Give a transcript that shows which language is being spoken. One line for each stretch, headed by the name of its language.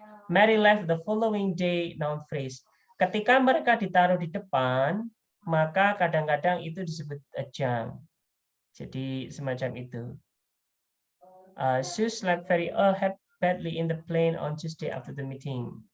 English: Mary left the following day, noun phrase.
Indonesian: Ketika mereka ditaruh di depan, maka kadang-kadang itu disebut ejang. Jadi semacam itu.
English: Sue slept very badly in the plane on Tuesday after the meeting.